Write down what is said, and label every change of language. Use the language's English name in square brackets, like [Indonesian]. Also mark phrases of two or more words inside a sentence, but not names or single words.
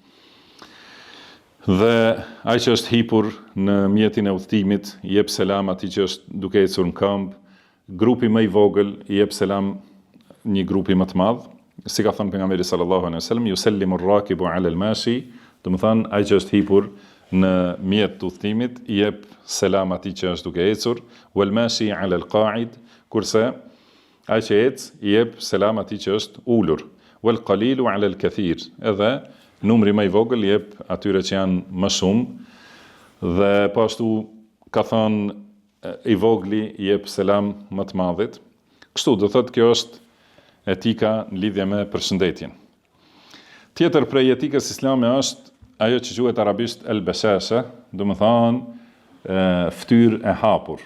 [Albanian] dhe ai që është hipur në mjetin e udhëtimit i jep selam atij që është duke ecur në këmbë, grupi më i vogël i jep selam një grupi më të madh, si ka thënë pejgamberi [Arabic] صلى الله عليه وسلم, يسلم الراكب على الماشي, [Albanian] do të thonë ai që është hipur në mjet të udhëtimit i jep selam atij që është duke ecur, [Arabic] والماشي على القاعد, [Albanian] kurse ai që ec i jep selam atij që është ulur, [Arabic] والقليل على الكثير, [Albanian] edhe numri më i vogël i jep atyre që janë më shumë, dhe po ashtu ka thënë i vogli i jep selam më të madhit. Kështu do thotë kjo është etika në lidhje me përshëndetjen. Tjetër prej etikës islame është ajo që quhet arabisht el-bashasha, do të thonë fytyrë e hapur.